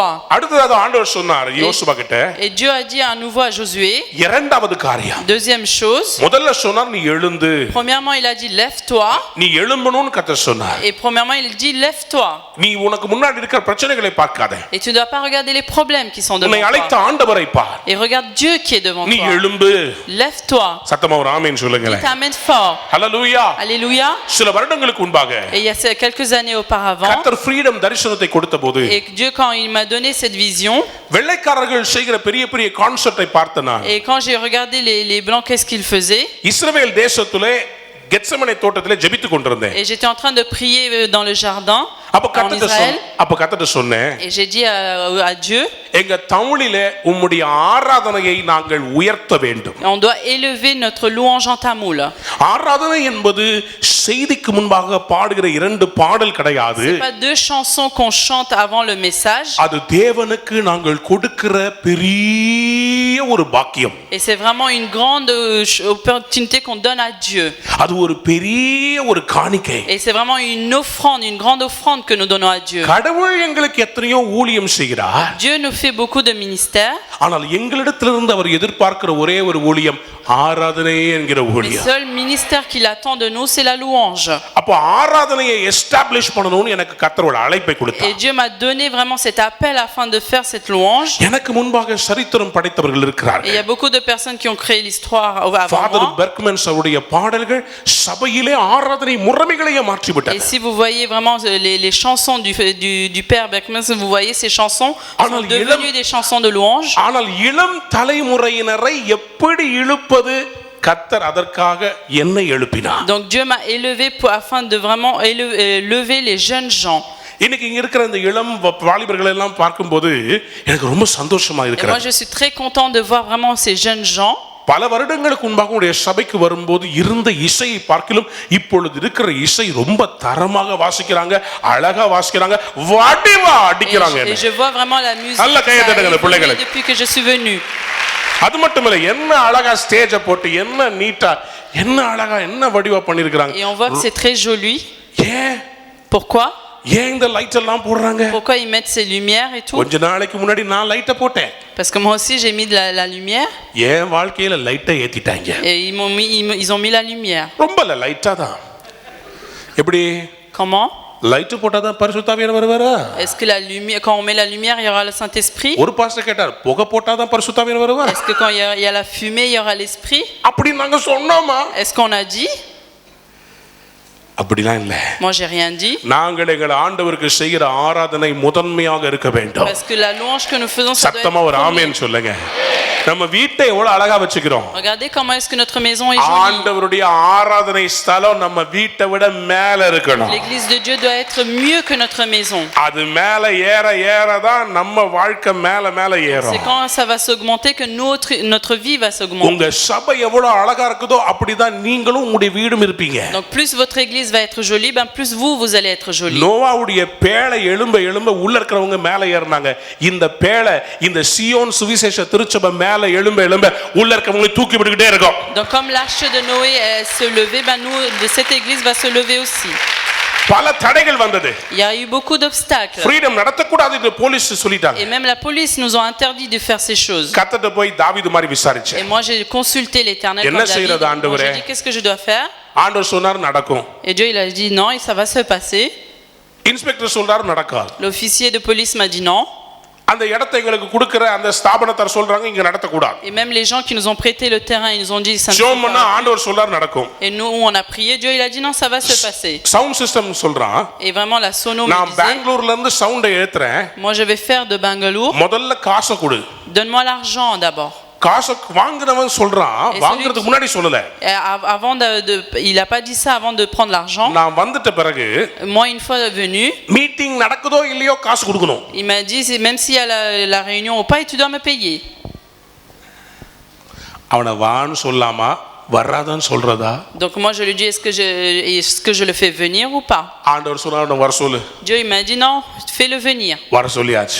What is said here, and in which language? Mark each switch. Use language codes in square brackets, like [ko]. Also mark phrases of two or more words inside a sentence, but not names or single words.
[ta] அடுத்ததாக ஆண்டவர் சொன்னார் யோசுவா கிட்ட, [fr] Et Dieu a dit à nouveau à Josué, [ta] இரண்டாவது காரியம். [fr] deuxième chose, [ta] முதல்ல சொன்னார், நீ எழுந்து. [fr] premièrement il a dit lève-toi. [ta] நீ எழும்பணும்னு கர்த்தர் சொன்னார். [fr] Et premièrement il dit lève-toi. [ta] நீ உனக்கு முன்னாடி இருக்கிற பிரச்சனைகளை பார்க்காத. [fr] Et tu ne dois pas regarder les problèmes qui sont devant [ta] உன்னை அழைத்த [fr] toi. [ta] ஆண்டவரை பார். [fr] Et regarde Dieu qui est devant [ta] நீ [fr] toi. [ta] எழும்பு. [fr] Lève-toi. [ta] சத்தமா ஒரு ஆமென் சொல்லுங்களேன். [fr] Il t'amène fort. [ta] ஹல்லேலூயா. [fr] Alléluia. [ta] சில வருடங்களுக்கு முன்பாக [fr] Et il y a quelques années auparavant, [ta] கர்த்தர் ஃப்ரீடம் தரிசனத்தை கொடுத்தபோது [fr] et Dieu quand il m'a donné cette vision, [ta] வெள்ளைக்காரர்கள் செய்கிற பெரிய பெரிய கான்செப்டை பார்த்த நான் [fr] et quand j'ai regardé les blancs qu'est-ce qu'ils faisaient, [ta] இஸ்ரவேல் தேசத்திலே கெத்செமனே தோட்டத்திலே ஜெபித்துக் கொண்டிருந்தேன். [fr] et j'étais en train de prier dans le jardin [ta] அப்ப [fr] en [ta] கர்த்தர்ட்ட சொன்னேன், [fr] Israël, et j'ai dit à Dieu, [ta] எங்க தமிழிலே உம்முடைய ஆராதனையை நாங்கள் உயர்த்த வேண்டும். [fr] on doit élever notre louange en tamoul. [ta] ஆராதனை என்பது செய்திக்கு முன்பாக பாடுகிற இரண்டு பாடல் கிடையாது. [fr] C'est pas deux chansons qu'on chante avant le message. [ta] அது தேவனுக்கு நாங்கள் கொடுக்கிற பெரிய ஒரு பாக்கியம். [fr] Et c'est vraiment une grande opportunité qu'on donne à Dieu. [ta] அது ஒரு பெரிய ஒரு காணிக்கை. [fr] Et c'est vraiment une offrande, une grande offrande que nous donnons à Dieu. [ta] கடவுள் எங்களுக்கு எத்தனையோ ஊழியம் செய்கிறார். [fr] Dieu nous fait beaucoup de ministères. [ta] ஆனால் எங்களிடத்திலிருந்து அவர் எதிர்பார்க்கிற ஒரே ஒரு ஊழியம் ஆராதனை என்கிற [fr] Le [ta] ஊழியம். [fr] seul ministère qu'il attend de nous, c'est la louange. [ta] அப்ப ஆராதனையை எஸ்டாப்லிஷ் பண்ணணும்னு எனக்கு கர்த்தர் ஒரு அழைப்பை [fr] Et [ta] கொடுத்தார். [fr] Dieu m'a donné vraiment cet appel afin de faire cette louange. [ta] எனக்கு முன்பாக சரித்திரம் படைத்தவர்கள் [fr] Et il [ta] இருக்கிறார்கள். [fr] y a beaucoup de personnes qui ont créé l'histoire avant [ta] ஃபாதர் [fr] moi. [ta] பெர்க்மன்ஸ் அவருடைய பாடல்கள் சபையிலே ஆராதனை முறைமைகளையே மாற்றி [fr] Et [ta] விட்டது. [fr] si vous voyez vraiment les chansons du père Beckman, vous voyez ces chansons sont devenues des chansons de louange. [ta] ஆனால் இளம் தலைமுறையினரை எப்படி இழுப்பது, கர்த்தர் அதற்காக என்னை எழுப்பினார். [fr] Donc Dieu m'a élevé afin de vraiment lever les jeunes gens. [ta] இன்னைக்கு இங்க இருக்கிற இந்த இளம் வாலிபர்கள் எல்லாம் பார்க்கும்போது எனக்கு ரொம்ப சந்தோஷமா [fr] Et moi [ta] இருக்கிறது. [fr] je suis très content de voir vraiment ces jeunes gens. [ta] பல வருடங்களுக்கு முன்பாக உடைய சபைக்கு வரும்போது இருந்த இசையை பார்க்கிலும் இப்பொழுது இருக்கிற இசை ரொம்ப தரமாக வாசிக்கிறாங்க, அழகா வாசிக்கிறாங்க, வடிவா அடிக்கிறாங்க. [fr] Et je vois vraiment la musique [ta] நல்ல கையை தட்டுங்க பிள்ளைகளுக்கு. [fr] depuis que je suis venu. [ta] அது மட்டும் இல்ல, என்ன அழகா ஸ்டேஜ போட்டு என்ன நீட்டா என்ன அழகா என்ன வடிவா பண்ணிருக்காங்க. [fr] Et on voit que c'est très joli. [ta] ஏன் [fr] Pourquoi? [ta] ஏன் இந்த லைட் எல்லாம் போடுறாங்க? [fr] Pourquoi ils mettent ces lumières et tout? [ta] கொஞ்ச நாளைக்கு முன்னாடி நான் லைட்ட போட்டேன். [fr] Parce que moi aussi j'ai mis de la lumière. [ta] என் வாழ்க்கையில லைட்டை ஏத்திட்டாங்க. [fr] Et ils ont mis la lumière. [ta] ரொம்ப இல்ல, லைட்டா தான். எப்படி? [fr] Comment? [ta] லைட் போட்டா தான் பரிசுத்த ஆவியானவர் வருவாரா? [fr] Est-ce que la lumière, quand on met la lumière, il y aura le Saint-Esprit? [ta] ஒரு பாஸ்டர் கேட்டார், புகை போட்டா தான் பரிசுத்த ஆவியானவர் வருவாரா? [fr] Est-ce que quand il y a la fumée, il y aura l'Esprit? [ta] அப்படி நாங்க சொன்னோமா? [fr] Est-ce qu'on a dit? [ta] அப்படிலாம் இல்ல. [fr] Moi j'ai rien dit. [ta] நாங்கள் எங்கள் ஆண்டவருக்கு செய்கிற ஆராதனை முதன்மையாக இருக்க வேண்டும். [fr] Parce que la louange que nous faisons, ça doit [ta] சத்தமா ஒரு [fr] être [ta] ஆமென் [fr] premier. [ta] சொல்லுங்க. நம்ம வீட்டை எவ்வளவு அழகா வச்சுக்கிறோம். [fr] Regardez comment est-ce que notre maison est jolie. [ta] ஆண்டவருடைய ஆராதனை ஸ்தலம் நம்ம வீட்டை விட மேல இருக்கணும். [fr] L'église de Dieu doit être mieux que notre maison. [ta] அது மேல ஏற ஏற தான் நம்ம வாழ்க்கை மேல மேல [fr] C'est [ta] ஏறும். [fr] quand ça va s'augmenter que notre vie va s'augmenter. [ta] உங்க சபை எவ்வளவு அழகா இருக்குதோ அப்படிதான் நீங்களும் உங்களுடைய வீடும் இருப்பீங்க. [fr] Donc plus votre église va être jolie, ben plus vous allez être jolie. [ta] நோவாவுடைய பேழை எழும்ப உள்ள இருக்கிறவங்க மேல ஏறினாங்க. இந்த பேழை இந்த சியோன் சுவிசேஷ திருச்சபை மேல எழும்ப உள்ள இருக்கவங்களை தூக்கி விட்டுக்கிட்டே இருக்கும். [fr] Donc comme l'arche de Noé se levait, ben nous de cette église va se lever aussi. [ta] பல தடைகள் வந்தது. [fr] Il y a eu beaucoup d'obstacles. [ta] ஃப்ரீடம் நடத்தக்கூடாது என்று போலீஸ் சொல்லிட்டாங்க. [fr] Et même la police nous ont interdit de faire ces choses. [ta] கர்த்தர்ட்ட போய் தாவீது மாதிரி விசாரிச்சேன். [fr] Et moi j'ai consulté l'Éternel [ta] என்ன [fr] comme [ta] செய்யறது [fr] David. [ta] ஆண்டவரே? [fr] J'ai dit qu'est-ce que je dois faire? [ta] ஆண்டவர் சொன்னார் நடக்கும். [fr] Et Dieu il a dit non, et ça va se passer. [ta] இன்ஸ்பெக்டர் சொல்றாரு நடக்காது. [fr] L'officier de police m'a dit non. [ta] அந்த இடத்தை எங்களுக்கு கொடுக்கிற அந்த ஸ்தாபனத்தார் சொல்றாங்க இங்க நடத்த கூடாது. [fr] Et même les gens qui nous ont prêté le terrain, ils nous ont dit ça ne [ta] ஜெபம் [fr] se [ta] பண்ணா [fr] fera pas. [ta] ஆண்டவர் சொல்றாரு நடக்கும். [fr] Et nous on a prié, Dieu il a dit non, ça va se passer. [en] sound system [ta] சொல்றான், [fr] Et vraiment la sono me [ta] நான் [fr] disait, [ta] பெங்களூர்ல இருந்து சவுண்டை ஏத்துறேன், [fr] moi je vais faire de Bangalore, [ta] முதல்ல காசை கொடு. [fr] donne-moi l'argent d'abord. [ta] காசை வாங்குறவன் சொல்றான், வாங்குறதுக்கு முன்னாடி சொல்லல. [fr] Et il a pas dit ça avant de prendre l'argent. [ta] நான் வந்துட்ட பிறகு [fr] Moi une fois venu, [ta] மீட்டிங் நடக்குதோ இல்லையோ காசு கொடுக்கணும். [fr] il m'a dit même s'il y a la réunion ou pas, tu dois me payer. [ta] அவனை வான்னு சொல்லாமா வராதான்னு சொல்றதா? [fr] Donc moi je lui dis est-ce que je le fais venir ou pas? [ta] ஆண்டவர் சொன்னார் வர சொல்லு. [fr] Dieu il m'a dit non, fais-le venir. [ta] வர சொல்லியாச்சு.